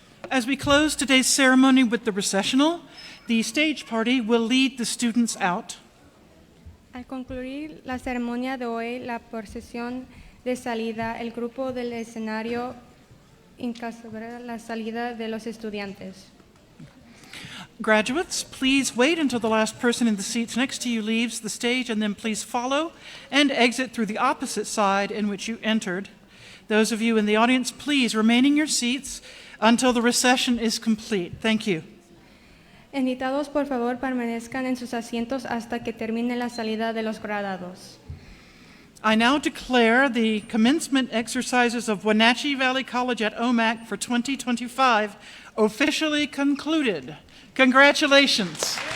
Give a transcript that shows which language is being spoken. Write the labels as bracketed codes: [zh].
[en] As we close today's ceremony with the recessional, the stage party will lead the students out. [es] Al concluir la ceremonia de hoy, la procesión de salida, el grupo del escenario encabezará la salida de los estudiantes. [en] Graduates, please wait until the last person in the seats next to you leaves the stage, and then please follow and exit through the opposite side in which you entered. Those of you in the audience, please remain in your seats until the recession is complete. Thank you. [es] Invitados, por favor, permanezcan en sus asientos hasta que termine la salida de los graduados. [en] I now declare the commencement exercises of Wenatchee Valley College at Omak for 2025 officially concluded. Congratulations.